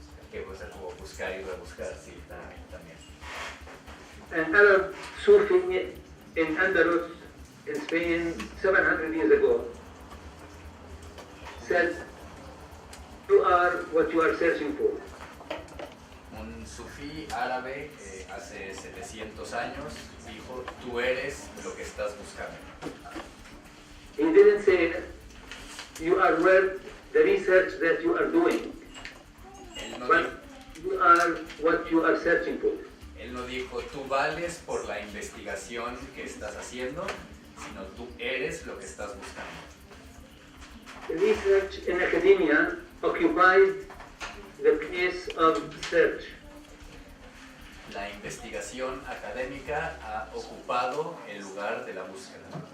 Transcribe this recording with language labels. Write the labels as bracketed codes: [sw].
[es] Que puede ser como buscar y rebuscar, sí, también. [en] An Arab Sufi in Andalus, in Spain, 700 years ago, said, "You are what you are searching for." [es] Un sufí árabe hace 700 años dijo, tú eres lo que estás buscando. [en] He didn't say, "You are worth the research that you are doing," [es] Él no, [en] but you are what you are searching for. [es] él no dijo, tú vales por la investigación que estás haciendo, sino tú eres lo que estás buscando. [en] Research in academia occupies the place of search. [es] La investigación académica ha ocupado el lugar de la búsqueda.